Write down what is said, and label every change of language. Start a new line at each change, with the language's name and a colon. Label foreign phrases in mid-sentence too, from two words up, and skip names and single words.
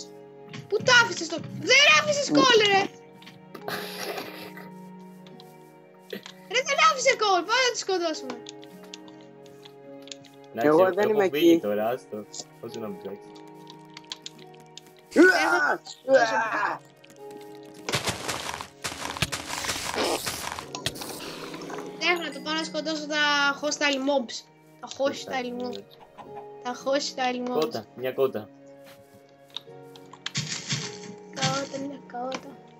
Greek: Πού τα άφησες το... Δεν άφησες coal, ρε. Ρε, δεν άφησε coal. Πάμε να τη σκοτώσουμε. Εγώ δεν είμαι Έχω φύγει εκεί. τώρα, άστο. Όσο να μου ψάξει. Τέχνα το πάω να σκοτώσω τα
English: hostile mobs.
Greek: Τα
English: hostile mobs.
Greek: Τα
English: hostile mobs.
Greek: Κότα, μια κότα. Καότα, μια καότα.